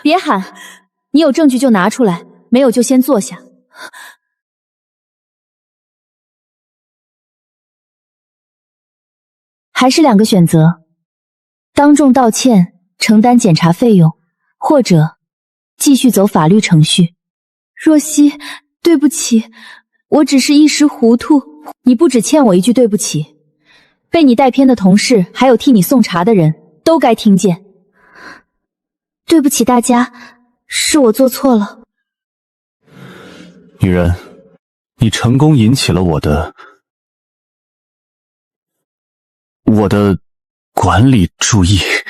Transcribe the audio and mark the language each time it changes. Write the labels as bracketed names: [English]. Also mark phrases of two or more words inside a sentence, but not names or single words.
[Chinese] 別喊，你有證據就拿出來，沒有就先坐下。還是2個選擇：當眾道歉，承擔檢查費用，或者繼續走法律程序。若曦，對不起，我只是一時糊塗。你不只欠我一句对不起，被你帶偏的同事，還有替你送茶的人都該聽見。对不起大家，是我做錯了。女人，你成功引起了我的管理注意。